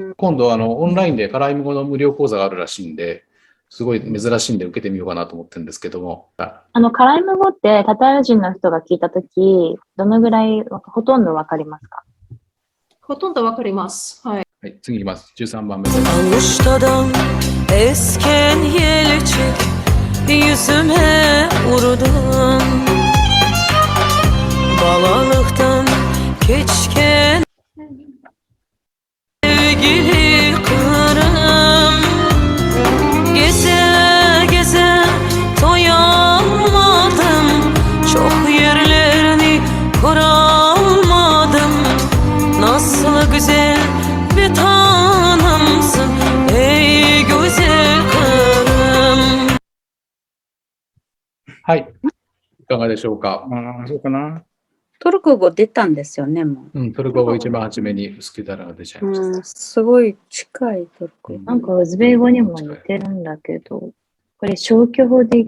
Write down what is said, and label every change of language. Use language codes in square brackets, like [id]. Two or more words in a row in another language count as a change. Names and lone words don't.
[ja] 今度オンラインでカライム語の無料講座があるらしいんで、すごい珍しいんで受けてみようかなと思ってるんですけども。カライム語ってタタール人の人が聞いたとき、どのぐらい、ほとんどわかりますか？ほとんどわかります。はい。はい、次いきます。13番目。 [crh] Kavuştadan esken yel çek yüzüme vurdun Balalıktan keçken sevgili kırım Geze geze doyamadım Çok yerlerini kuramadım Nasıl güzel bir tanımsın ey güzel kırım [ja] はい。いかがでしょうか？そうかな。トルコ語出たんですよね、もう。うん、トルコ語一番初めにウスキュダラが出ちゃいました。すごい近いトルコ語。なんかウズベ語にも似てるんだけど、これ消去法でいくと。